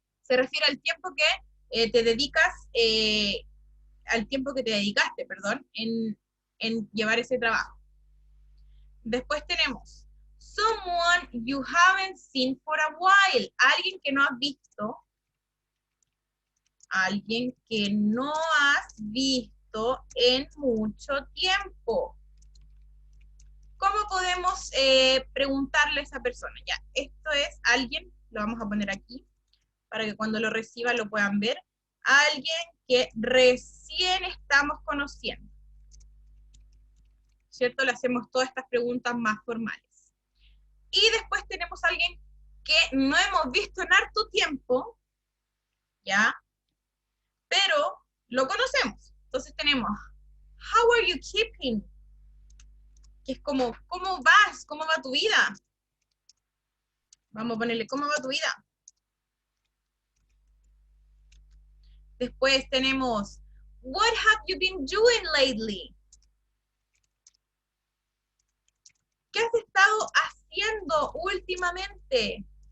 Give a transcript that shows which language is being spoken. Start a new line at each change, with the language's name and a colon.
Spanish: Se refiere al tiempo que te dedicas, al tiempo que te dedicaste, perdón, en llevar ese trabajo. Después tenemos,
English: someone you haven't seen for a while.
Spanish: Alguien que no has visto. Alguien que no has visto en mucho tiempo. ¿Cómo podemos preguntarle a esa persona? Ya, esto es alguien, lo vamos a poner aquí, para que cuando lo reciban lo puedan ver. Alguien que recién estamos conociendo. ¿Cierto? Le hacemos todas estas preguntas más formales. Y después tenemos a alguien que no hemos visto en harto tiempo, ¿ya? Pero lo conocemos. Entonces tenemos,
English: how are you keeping?
Spanish: Que es como, ¿cómo vas? ¿Cómo va tu vida? Vamos a ponerle, ¿cómo va tu vida? Después tenemos,
English: what have you been doing lately?
Spanish: ¿Qué has estado haciendo últimamente?